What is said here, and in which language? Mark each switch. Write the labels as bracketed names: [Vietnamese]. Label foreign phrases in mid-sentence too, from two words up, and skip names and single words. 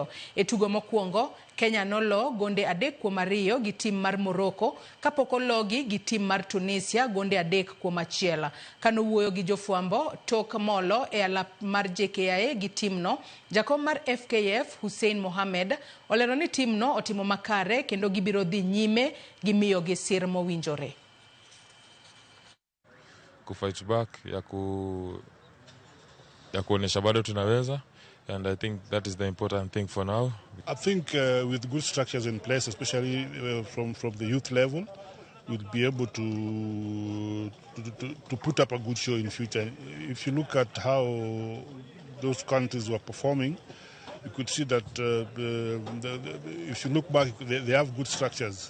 [Luo (Kenya and Tanzania)] E tugo mokwongo, Kenya nolo gonde 3-2 gi tim mar Morocco kapok ologi gi tim mar Tunisia gonde 3-1. Kano wuoyo gi jofwambo tok molo e alap mar JKIA gi timno, jakom mar FKF Hussein Mohamed olero ni timno otimo makare kendo gibiro dhi nyime gi miyo gi sir mowinjore. [Swahili] Kufight back ya kuonesha bado tunaweza. [English] And I think that is the important thing for now. I think with good structures in place, especially from the youth level, we'll be able to put up a good show in future. If you look at how those countries were performing, you could see that if you look back, they have good structures.